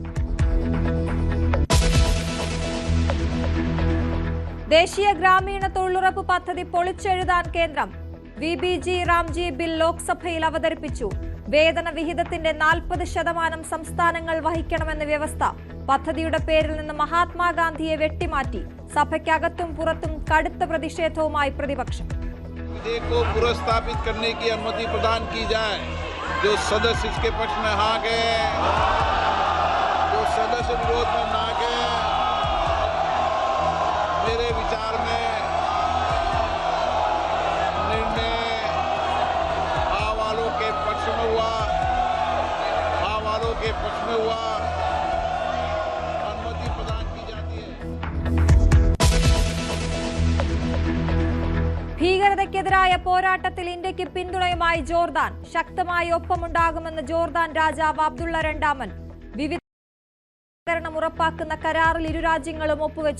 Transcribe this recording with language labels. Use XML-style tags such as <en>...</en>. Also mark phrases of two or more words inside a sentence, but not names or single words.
<ml>ദേശീയ ഗ്രാമീണ തൊഴിലുറപ്പ് പദ്ധതി പൊളിച്ചെഴുതാൻ കേന്ദ്രം. VBG റാംജി ബിൽ ലോക്സഭയിൽ അവതരിപ്പിച്ചു. വേതന വിഹിതത്തിന്റെ 40% സംസ്ഥാനങ്ങൾ വഹിക്കണമെന്ന് വ്യവസ്ഥ. പദ്ധതിയുടെ പേരിൽ നിന്ന് മഹാത്മാഗാന്ധിയെ വെട്ടിമാറ്റി. സഭയ്ക്കകത്തും പുറത്തും കടുത്ത പ്രതിഷേധവുമായി പ്രതിപക്ഷം.</ml> <hi>पुनर्स्थापित करने की अनुमति प्रदान की जाए। जो सदस्य इसके पक्ष में हाँ गए, जो सदस्य विरोध में ना गए, मेरे विचार में निर्णय हाँ वालों के पक्ष में हुआ, हाँ वालों के पक्ष में हुआ। अनुमति प्रदान की जाती है।</hi> <ml>ഭീകരതയ്ക്കെതിരായ പോരാട്ടത്തിൽ ഇന്ത്യക്ക് പിന്തുണയുമായി ജോർദാൻ. ശക്തമായി ഒപ്പമുണ്ടാകുമെന്ന് ജോർദാൻ രാജാവ് അബ്ദുള്ള രണ്ടാമൻ. വിവിധ ഉറപ്പാക്കുന്ന കരാറിൽ ഇരു രാജ്യങ്ങളും ഒപ്പുവെച്ചു.</ml>